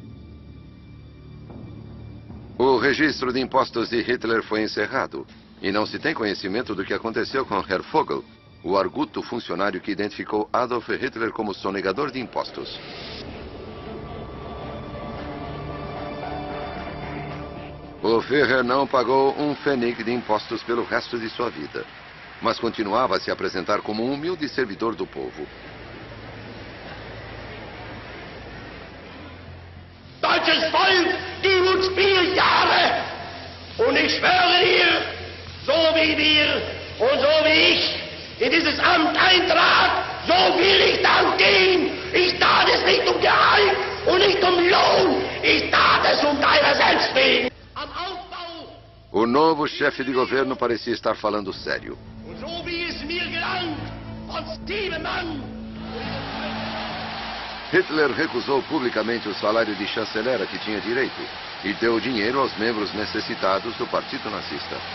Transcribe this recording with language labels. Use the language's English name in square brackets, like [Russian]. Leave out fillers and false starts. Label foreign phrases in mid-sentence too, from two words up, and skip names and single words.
[Portuguese] O registro de impostos de Hitler foi encerrado e não se tem conhecimento do que aconteceu com Herr Vogel, o arguto funcionário que identificou Adolf Hitler como sonegador de impostos. O Führer não pagou um pfennig de impostos pelo resto de sua vida, mas continuava a se apresentar como um humilde servidor do povo. [German] Deutsches Volk, gib uns 4 Jahre und ich schwöre dir, so wie wir und so wie ich in dieses Amt eintrat, so will ich dann gehen. Ich tat es nicht um Gehalt und nicht um Lohn, ich tat es um deiner selbst willen. [Portuguese] O novo chefe de governo parecia estar falando sério. Hitler recusou publicamente o salário de chanceler a que tinha direito e deu dinheiro aos membros necessitados do Partido Nazista.